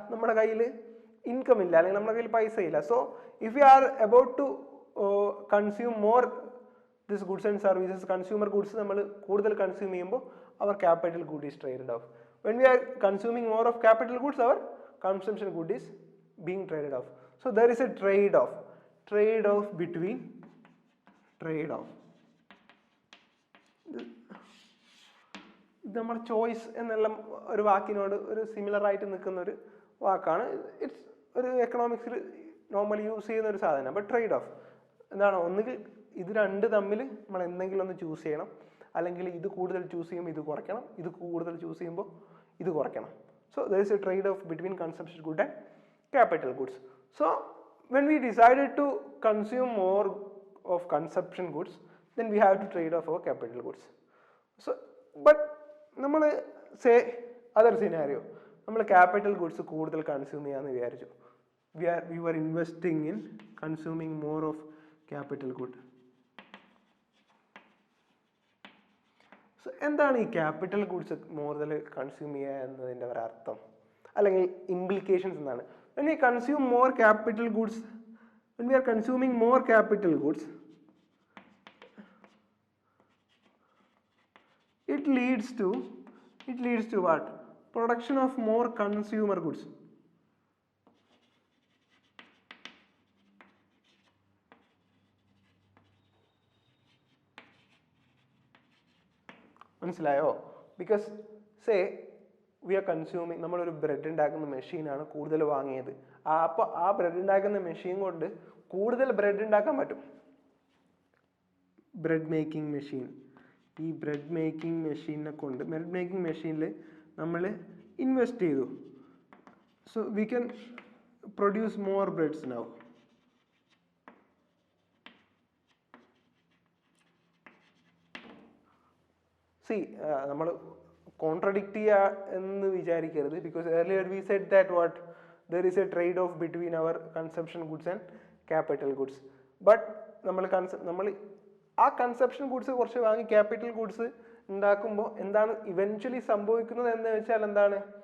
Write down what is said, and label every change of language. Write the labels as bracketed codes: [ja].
[ml] നമ്മുടെ കയ്യിൽ ഇൻകം ഇല്ല, അല്ലെങ്കിൽ നമ്മുടെ കയ്യിൽ പൈസ ഇല്ല. [en] so if you are about to consume more this goods and services, consumer goods [ml] നമ്മൾ കൂടുതൽ കൺസ്യൂം ചെയ്യുമ്പോൾ [en] Our capital good is traded off. When we are consuming more of capital goods, our consumption good is being traded off. So there is a trade off between trade off. [ml] ഇത് നമ്മൾ choice എന്നെല്ലാം ഒരു വാക്കിനോട് ഒരു similar ആയിട്ട് നിൽക്കുന്ന ഒരു വാക്കാണ്. It's ഒരു എക്കണോമിക്സിൽ നോർമലി യൂസ് ചെയ്യുന്ന ഒരു സാധനം. ബട്ട് ട്രേഡ് ഓഫ് എന്താണ്? ഒന്നുകിൽ ഇത് രണ്ട് തമ്മിൽ നമ്മൾ എന്തെങ്കിലും ഒന്ന് ചൂസ് ചെയ്യണം, അല്ലെങ്കിൽ ഇത് കൂടുതൽ ചൂസ് ചെയ്യുമ്പോൾ ഇത് കുറയ്ക്കണം, ഇത് കൂടുതൽ ചൂസ് ചെയ്യുമ്പോൾ ഇത് കുറയ്ക്കണം. [en] So there is a trade off between consumption good and capital goods. So when we decided to consume more of consumption goods, then we have to trade off our capital goods. [ml] So but നമ്മൾ [en] say other scenario, [ml] നമ്മൾ capital goods കൂടുതൽ consume ചെയ്യാന്ന് വിചാരിച്ചു. [en] we were investing in consuming more of capital good. [ml] So എന്താണ് ഈ capital goods കൂടുതൽ consume ചെയ്യുക എന്നതിൻ്റെ ഒരർത്ഥം, അല്ലെങ്കിൽ ഇംപ്ലിക്കേഷൻസ് എന്താണ്? [en] When we consume more capital goods, when we are consuming more capital goods, it leads to what? Production of more consumer goods. [ml] മനസ്സിലായോ? [en] because say we are consuming, [ml] നമ്മളൊരു bread ഉണ്ടാക്കുന്ന മെഷീനാണ് കൂടുതൽ വാങ്ങിയത്. അപ്പോൾ ആ ബ്രെഡ് ഉണ്ടാക്കുന്ന മെഷീൻ കൊണ്ട് കൂടുതൽ ബ്രെഡ് ഉണ്ടാക്കാൻ പറ്റും. ബ്രെഡ് മേക്കിംഗ് മെഷീൻ, ഈ ബ്രെഡ് മേക്കിംഗ് മെഷീനെ കൊണ്ട്, ബ്രെഡ് മേക്കിംഗ് മെഷീനിൽ നമ്മൾ ഇൻവെസ്റ്റ് ചെയ്തു. [en] So we can produce more breads now. [ml] നമ്മൾ കോൺട്രഡിക്റ്റ് ചെയ്യുക എന്ന് വിചാരിക്കരുത്. [en] Because earlier we said that what there is a trade off between our consumption goods and capital goods. [ml] But നമ്മൾ ആ കൺസപ്ഷൻ ഗുഡ്സ് കുറച്ച് വാങ്ങി ക്യാപിറ്റൽ ഗുഡ്സ് ഉണ്ടാക്കുമ്പോൾ എന്താണ് ഇവൻച്വലി സംഭവിക്കുന്നത് എന്ന് വെച്ചാൽ എന്താണ്?